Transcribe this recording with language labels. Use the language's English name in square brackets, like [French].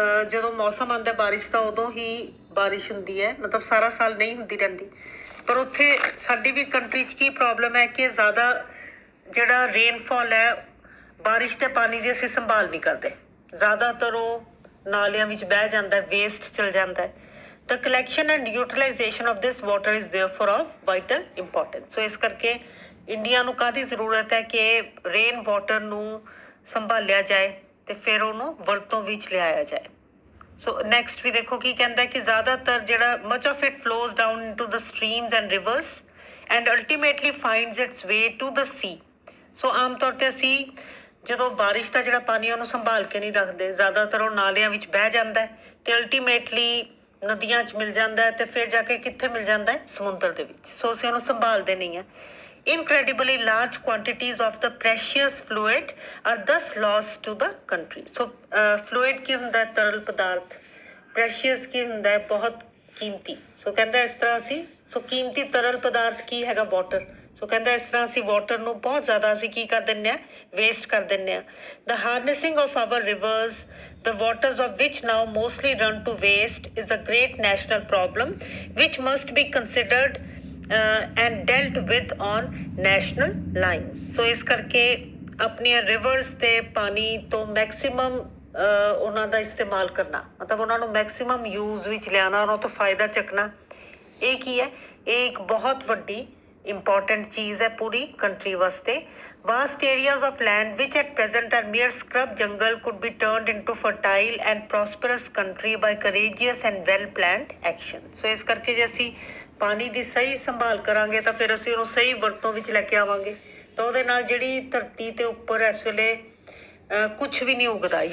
[Punjabi] ਜਦੋਂ ਮੌਸਮ ਆਉਂਦਾ ਬਾਰਿਸ਼ ਦਾ ਉਦੋਂ ਹੀ ਬਾਰਿਸ਼ ਹੁੰਦੀ ਹੈ, ਮਤਲਬ ਸਾਰਾ ਸਾਲ ਨਹੀਂ ਹੁੰਦੀ ਰਹਿੰਦੀ। ਪਰ ਉੱਥੇ ਸਾਡੀ ਵੀ ਕੰਟਰੀ 'ਚ ਕੀ ਪ੍ਰੋਬਲਮ ਹੈ ਕਿ ਜ਼ਿਆਦਾ ਜਿਹੜਾ ਰੇਨਫਾਲ ਹੈ, ਬਾਰਿਸ਼ ਦੇ ਪਾਣੀ ਦੀ ਅਸੀਂ ਸੰਭਾਲ ਨਹੀਂ ਕਰਦੇ। ਜ਼ਿਆਦਾਤਰ ਉਹ ਨਾਲਿਆਂ ਵਿੱਚ ਬਹਿ ਜਾਂਦਾ, ਵੇਸਟ ਚਲ ਜਾਂਦਾ ਹੈ। [English] The collection and utilization of this water is therefore of vital importance. [Punjabi] So ਇਸ ਕਰਕੇ ਇੰਡੀਆ ਨੂੰ ਕਾਹਦੀ ਜ਼ਰੂਰਤ ਹੈ ਕਿ ਰੇਨ ਵਾਟਰ ਨੂੰ ਸੰਭਾਲਿਆ ਜਾਏ ਤੇ ਫਿਰ ਉਹਨੂੰ ਵਰਤੋਂ ਵਿੱਚ ਲਿਆਇਆ ਜਾਏ। ਸੋ ਨੈਕਸਟ ਵੀ ਦੇਖੋ ਕੀ ਕਹਿੰਦਾ ਕਿ ਜ਼ਿਆਦਾਤਰ ਜਿਹੜਾ [English] Much of it flows down into the streams and rivers and ultimately finds its way to the sea. [Punjabi] ਸੋ ਆਮ ਤੌਰ 'ਤੇ ਅਸੀਂ ਜਦੋਂ ਬਾਰਿਸ਼ ਦਾ ਜਿਹੜਾ ਪਾਣੀ ਉਹਨੂੰ ਸੰਭਾਲ ਕੇ ਨਹੀਂ ਰੱਖਦੇ, ਜ਼ਿਆਦਾਤਰ ਉਹ ਨਾਲਿਆਂ ਵਿੱਚ ਬਹਿ ਜਾਂਦਾ ਹੈ ਤੇ ਅਲਟੀਮੇਟਲੀ ਨਦੀਆਂ 'ਚ ਮਿਲ ਜਾਂਦਾ ਹੈ ਤੇ ਫਿਰ ਜਾ ਕੇ ਕਿੱਥੇ ਮਿਲ ਜਾਂਦਾ ਹੈ, ਸਮੁੰਦਰ ਦੇ ਵਿੱਚ। ਸੋ ਅਸੀਂ ਉਹਨੂੰ ਸੰਭਾਲਦੇ ਨਹੀਂ ਹਾਂ। [English] Incredibly large quantities of the precious fluid are thus lost to the country. [Punjabi] So fluid ਕੀ ਹੁੰਦਾ ਹੈ, ਤਰਲ ਪਦਾਰਥ। precious ਕੀ ਹੁੰਦਾ ਹੈ, ਬਹੁਤ ਕੀਮਤੀ। ਸੋ ਕਹਿੰਦਾ ਇਸ ਤਰ੍ਹਾਂ ਅਸੀਂ ਕੀਮਤੀ ਤਰਲ ਪਦਾਰਥ ਕੀ ਹੈਗਾ, ਵਾਟਰ। ਸੋ ਕਹਿੰਦਾ ਇਸ ਤਰ੍ਹਾਂ ਅਸੀਂ ਵਾਟਰ ਨੂੰ ਬਹੁਤ ਜ਼ਿਆਦਾ ਅਸੀਂ ਕੀ ਕਰ ਦਿੰਦੇ ਹਾਂ, ਵੇਸਟ ਕਰ ਦਿੰਦੇ ਹਾਂ। [English] The harnessing of our rivers, the waters of which now mostly run to waste, is a great national problem which must be considered and dealt with on national lines. [Punjabi] So ਇਸ ਕਰਕੇ ਆਪਣੀਆਂ reverse ਤੇ ਪਾਣੀ ਤੋਂ maximum ਉਹਨਾਂ ਦਾ ਇਸਤੇਮਾਲ ਕਰਨਾ, ਮਤਲਬ ਉਹਨਾਂ ਨੂੰ ਮੈਕਸੀਮਮ ਯੂਜ਼ ਵਿੱਚ ਲਿਆਉਣਾ, ਉਹਨਾਂ ਤੋਂ ਫਾਇਦਾ ਚੱਕਣਾ। ਇਹ ਕੀ ਹੈ, ਇਹ ਇੱਕ ਬਹੁਤ ਵੱਡੀ ਇੰਪੋਰਟੈਂਟ ਚੀਜ਼ ਹੈ ਪੂਰੀ ਕੰਟਰੀ ਵਾਸਤੇ। [English] Vast areas of land which at present are mere scrub jungle could be turned into fertile and prosperous country by courageous and well planned action. [Punjabi] So ਇਸ ਕਰਕੇ ਜੇ ਅਸੀਂ ਪਾਣੀ ਦੀ ਸਹੀ ਸੰਭਾਲ ਕਰਾਂਗੇ ਤਾਂ ਫਿਰ ਅਸੀਂ ਉਹਨੂੰ ਸਹੀ ਵਰਤੋਂ ਵਿੱਚ ਲੈ ਕੇ ਆਵਾਂਗੇ, ਤਾਂ ਉਹਦੇ ਨਾਲ ਜਿਹੜੀ ਧਰਤੀ ਦੇ ਉੱਪਰ ਇਸ ਵੇਲੇ ਕੁਛ ਵੀ ਨਹੀਂ ਉਗਦਾ।